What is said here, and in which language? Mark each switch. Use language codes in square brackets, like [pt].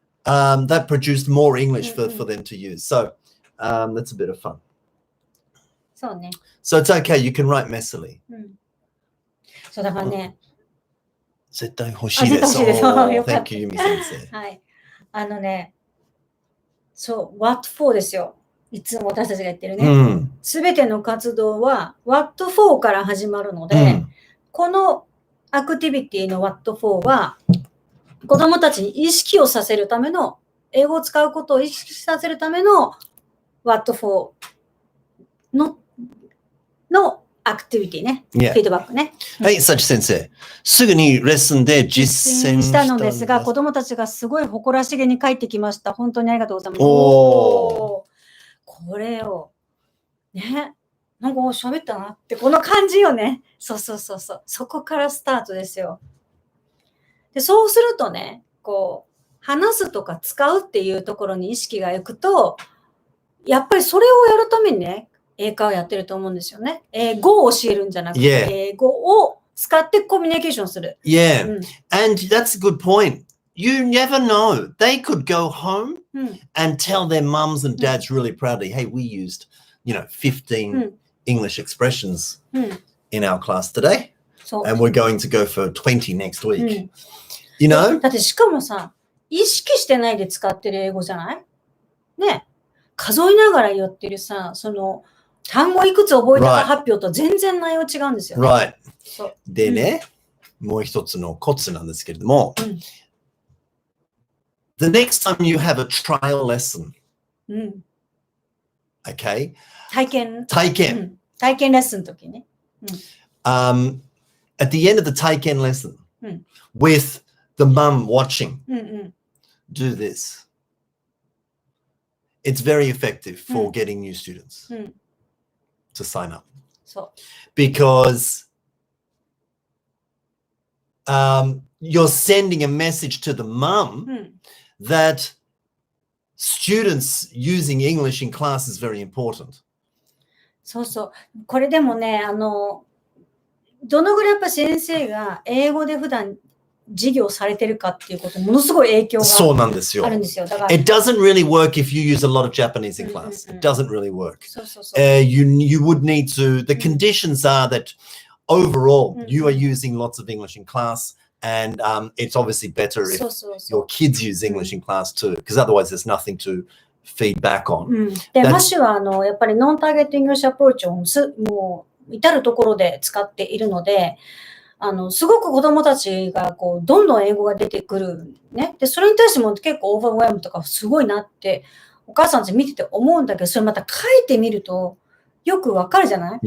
[en] That produced more English for them to use. So that's a bit of fun. [ja] そうね。 [en] So it's okay. You can write messily. [ja] そうだからね。絶対欲しいです。絶対欲しいです。 [en] Oh, [ja] よかった。 [en] thank you, ユミ先生。 [ja] はい。そう、What for ですよ。いつも私たちが言ってるね。すべての活動は What for から始まるので、このアクティビティの What for は子供たちに意識をさせるための、英語を使うことを意識させるための What for のアクティビティね。フィードバックね。はい、幸先生。すぐにレッスンで実践したのですが、子供たちがすごい誇らしげに帰ってきました。本当にありがとうございます。おー。これを、ね。なんか喋ったなって、この感じよね。そうそうそうそう。そこからスタートですよ。で、そうするとね、こう、話すとか使うっていうところに意識がいくと、やっぱりそれをやるためにね、英会話やってると思うんですよね。英語を教えるんじゃなくて、英語を使ってコミュニケーションする。 [en] Yeah, and that's a good point. You never know. They could go home and tell their mums and dads really proudly, hey, we used, 15 English expressions in our class today. And we're going to go for 20 next week. You know? [ja] だってしかもさ、意識してないで使ってる英語じゃないね。数えながら言ってるさ、その、単語いくつ覚えたか発表と全然内容違うんですよね。 [en] Right. [ja] でね、もう一つのコツなんですけれども、 [en] The next time you have a trial lesson, okay? [ja] 体験レッスンの時ね。 [en] At the end of the 体験 lesson, with the mum watching, do this. It's very effective for getting new students. To sign up. Because you're sending a message to the mum that students using English in class is very important. [ja] そうそう。これでもね、どのぐらいやっぱ先生が英語で普段授業されてるかっていうことものすごい影響があるんですよ。だから [en] It doesn't really work if you use a lot of Japanese in class. It doesn't really work. You would need to, the conditions are that overall you are using lots of English in class and it's obviously better if your kids use English in class too, because otherwise there's nothing to feed back on. [ja] で、マッシュはやっぱりノンターゲットイングリッシュアプローチをもう至るところで使っているので、すごく子供たちがこうどんどん英語が出てくるね。で、それに対しても結構オーバーウェルムとかすごいなってお母さんたち見てて思うんだけど、それまた書いてみるとよくわかるじゃない？